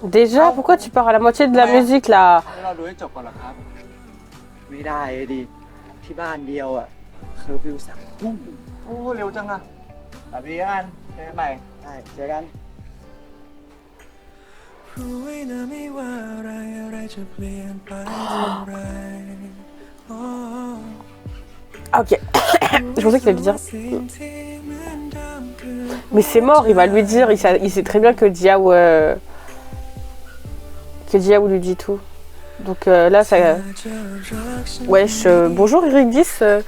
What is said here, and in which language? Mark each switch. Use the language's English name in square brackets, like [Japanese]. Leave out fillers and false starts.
[French] Déjà, pourquoi tu pars à la moitié de la musique là? [Thai] ให้เราดูให้จบก่อนเหรอครับ ไม่ได้เลยดิ ที่บ้านเดียวอ่ะเคอร์ฟิว3 ทุ่มโอ้เร็วจังอ่ะแบบนี้กันเจอกันใหม่ได้เจอกัน รู้ไว้นะไม่ว่าอะไรอะไรจะเปลี่ยนไปเท่าไรอ๋อ [French] Ah, ok. Je pensais qu'il allait dire. Mais c'est mort, il va lui dire. Il sait très bien que Diao lui dit tout. Donc là, ça. Wesh, bonjour Eric 10.